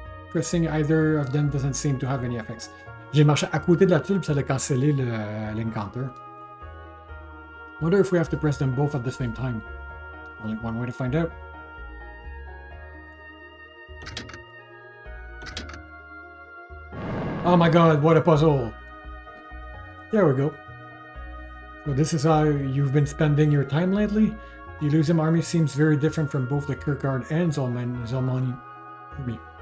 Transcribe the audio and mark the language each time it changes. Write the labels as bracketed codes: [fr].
[en] Pressing either of them doesn't seem to have any effects. [fr] J'ai marché à côté de la tuile, puis ça a cancellé l'encounter. [en] Wonder if we have to press them both at the same time. Only one way to find out. Oh my god, what a puzzle! There we go. So this is how you've been spending your time lately? The Elysium army seems very different from both the Kirkguard and Zalmani army.